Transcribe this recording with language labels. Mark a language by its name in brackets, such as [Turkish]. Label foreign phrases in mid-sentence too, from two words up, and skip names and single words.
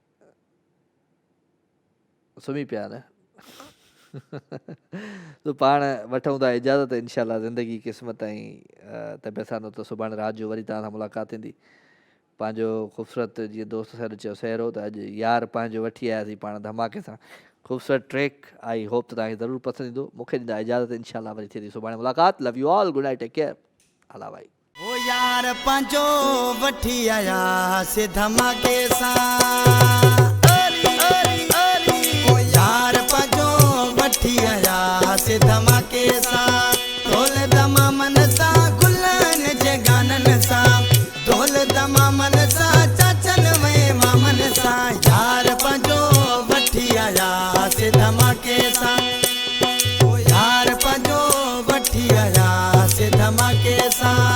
[Sindhi] सुम्ही पिया न तो पाण वठूं था इजाज़त इंशाल्लाह ज़िंदगी क़िस्मत ऐं तबियत सां त सुभाणे राति जो वरी तव्हां सां मुलाक़ात थींदी पंहिंजो ख़ूबसूरत जीअं दोस्त साहिब चयो सहरो त अॼु यार पंहिंजो वठी आयासीं पाण धमाके सां ख़ूबसूरत ट्रैक [English] I hope [Sindhi] त तव्हांखे ज़रूरु पसंदि ईंदो मूंखे ॾींदा इजाज़त इंशाल्लाह वरी थिए थी सुभाणे मुलाक़ात [English] Love you all good night take care [Sindhi] हला भाई ओ यार पंहिंजो वठी आयासीं धमाके सां ओ यार पंहिंजो वठी आयासीं धमाके सां ढोल दमामन सां गुलन जे गाननि सां ढोल दमामन सां चाचन में मामन सां यार पंहिंजो वठी आयासीं धमाके सां ओ यार पंहिंजो वठी आयासीं धमाके सां